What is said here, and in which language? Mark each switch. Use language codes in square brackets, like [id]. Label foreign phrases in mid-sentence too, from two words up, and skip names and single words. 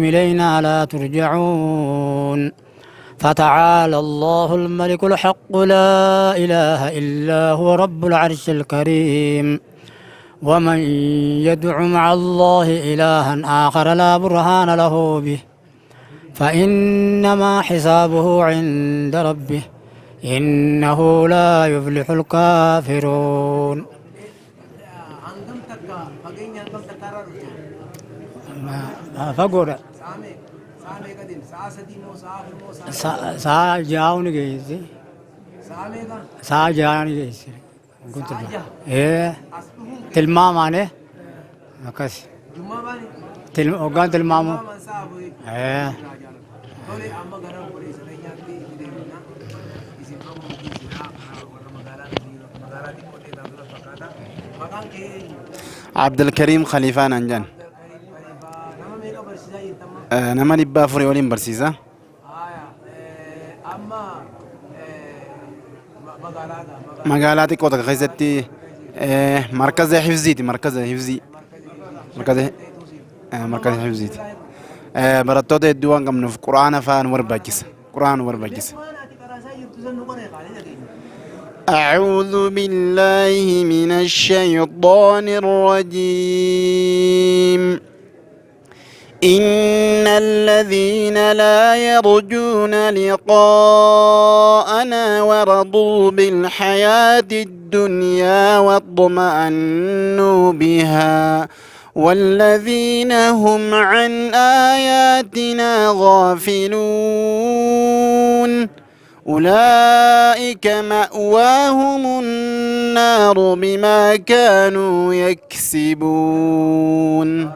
[ar] إلينا لا ترجعون فتعالى الله الملك الحق لا إله إلا هو رب العرش الكريم ومن يدع مع الله إلها آخر لا برهان له به فإنما حسابه عند ربه إنه لا يفلح الكافرون. [om] فقول saa jaa'uuni geesse saa jaa'uuni geesse tilmaamaane akkas hoggaan tilmaamu عبد الكريم خليفان أنجان nama dhibba afurii waliin barsiisa. Magaalaa xiqqoo takka keessatti markaza hifziiti markaza hifziiti. Barattoota hedduu waan qabnuuf quraana fa'aa nu barbaachisa. [ar] أعوذ بالله من الشيطان الرجيم إن الذين لا يرجون لقاءنا ورضوا بالحياة الدنيا واطمأنوا بها والذين هم عن آياتنا غافلون أولئك مأواهم النار بما كانوا يكسبون.